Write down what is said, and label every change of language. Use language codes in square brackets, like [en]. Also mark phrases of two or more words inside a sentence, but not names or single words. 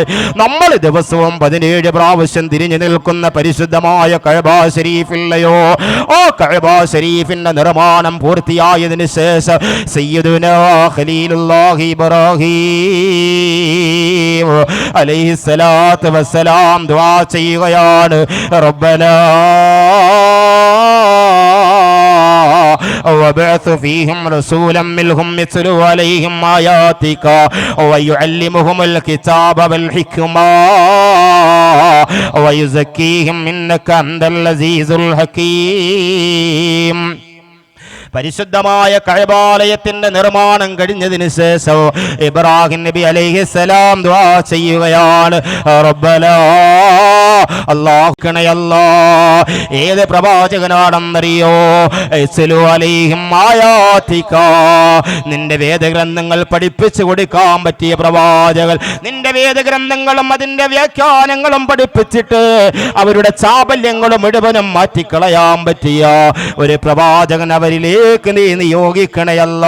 [ml] നമ്മൾ ദിവസവും 17 പ്രാവശ്യം തിരിഞ്ഞു നിൽക്കുന്ന പരിശുദ്ധമായ കഅബ ശരീഫില്ലയോ? ആ കഅബ ശരീഫിന്റെ നിർമ്മാണം പൂർത്തിയായതിനു ശേഷം [ar] سيدنا خليل الله إبراهيم عليه الصلاة والسلام [ml] ദുആ ചെയ്യുകയാണ്. [ar] റബ്ബനാ وابعث فيهم رسولا منهم يتلو عليهم آياتك ويعلمهم الكتاب والحكمة ويزكيهم إنك أنت العزيز الحكيم. [ml] പരിശുദ്ധമായ കഅബാലയത്തിന്റെ നിർമ്മാണം കഴിഞ്ഞതിന് ശേഷം ഇബ്രാഹിം നബി അലൈഹിസ്സലാം ദുആ ചെയ്യുകയാണ്. റബ്ബനാ അല്ലാഹുക്കണയല്ലാ. ഏത് പ്രവാചകനാണെന്നറിയോ? [ar] يتلو عليهم آياتك, [ml] നിന്റെ വേദഗ്രന്ഥങ്ങൾ പഠിപ്പിച്ചു കൊടുക്കാൻ പറ്റിയ പ്രവാചകൻ, നിന്റെ വേദഗ്രന്ഥങ്ങളും അതിന്റെ വ്യാഖ്യാനങ്ങളും പഠിപ്പിച്ചിട്ട് അവരുടെ ചാബല്യങ്ങളും മുഴുവനും മാറ്റിക്കളയാൻ പറ്റിയ ഒരു പ്രവാചകൻ അവരിലേക്ക് നീ നിയോഗിക്കണയല്ലാ.